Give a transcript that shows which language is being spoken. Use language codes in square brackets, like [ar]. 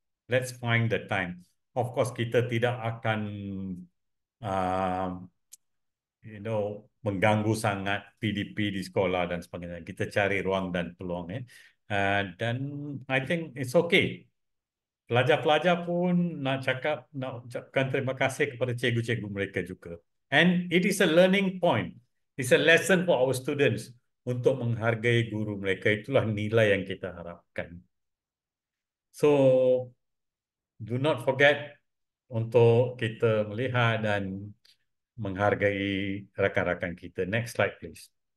[en] Let's find the time. Of course, [ms] kita tidak akan uh, mengganggu sangat PDP di sekolah dan sebagainya. Kita cari ruang dan peluang. Dan [en] I think it's okay. [ms] Pelajar-pelajar pun nak ucapkan terima kasih kepada cikgu-cikgu mereka juga. [en] And it is a learning point. It's a lesson for our students [ms] untuk menghargai guru mereka. Itulah nilai yang kita harapkan. So, [en] do not forget [ms] untuk kita melihat dan menghargai rakan-rakan kita. [en] Next slide, please.